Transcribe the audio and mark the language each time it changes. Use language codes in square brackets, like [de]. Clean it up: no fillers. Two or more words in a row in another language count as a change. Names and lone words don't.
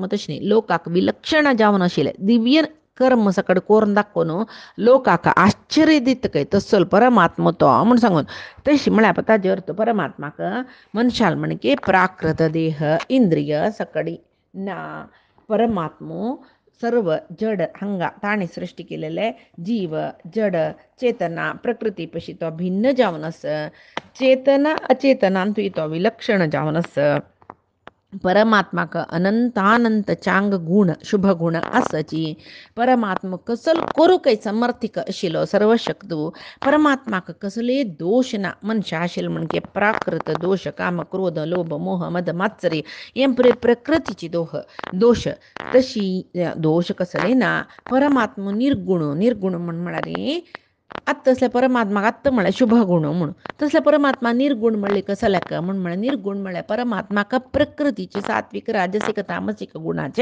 [kok] तशें न्हय लोकाक विलक्षण जावन आशिल्लें दिव्य कर्म सकड कोरून दाखोवन लोकाक आश्चर्य दितकय तस्सल परमात्मा तो म्हूण सांगून तशी म्हळ्यार ताजे अर्थ परमात्माक मनशाल म्हणके प्राकृत देह इंद्रिय सकडी ना परमात्मो सर्व जड हांगा ताणी सृष्टी केलेले जीव जड चेतना प्रकृती पशी तो भिन्न जावन आस चेतना अचेतनांतूय तो विलक्षण जावन आस परमात्माक अनंतानंत चांग गुण शुभ गुण आसची परमात्मा कसल करूंकय समर्थीक आशिल्लो सर्वशक्तू परमात्माक कसले दोष ना मनशा आशिल्लो म्हणके प्राकृत दोष काम क्रोध लोभ मोह मद मात्सरी हे प्रकृतीची दोष तशी दोष कसले ना परमात्मा निर्गुण म्हळ्यार आत्ता तसल्या परमात्माक आत्ता म्हळ्यार शुभ गुण म्हणून तसल्या परमात्मा निर्गुण म्हणले कसल्याक म्हळ्यार निर्गुण म्हळ्यार परमात्माक प्रकृतीचे सात्विक राजसिक तामसिक गुणाचे